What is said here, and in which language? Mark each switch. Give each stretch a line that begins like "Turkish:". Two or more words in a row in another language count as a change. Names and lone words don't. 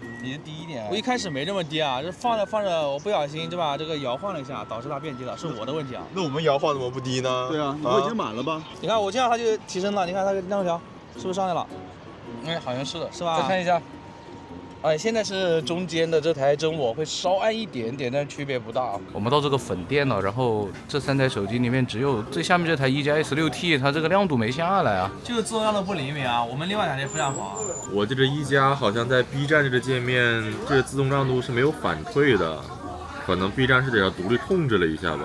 Chinese: 你是低一點。我一開始沒這麼低啊，這放着放着，我不小心就把這個搖晃了一下，導致它變低了，是我的問題啊。那我們搖晃怎麼不低呢？對啊，我已經滿了吧？你看我這樣它就提升了，你看它亮條是不是上來了？哎，好像是的，是吧？再看一下。哎，現在是中間的這台真我會稍暗一點點，但區別不大。我們到這個粉店了，然後這3台手機裡面只有最下面這台1+S6T，它這個亮度沒下來啊。就是自動亮度不靈敏啊，我們另外兩台非常好啊。我這個1加好像在 B 站這個界面，這個自動亮度是沒有反退的，可能 B 站是得要獨立控制了一下吧。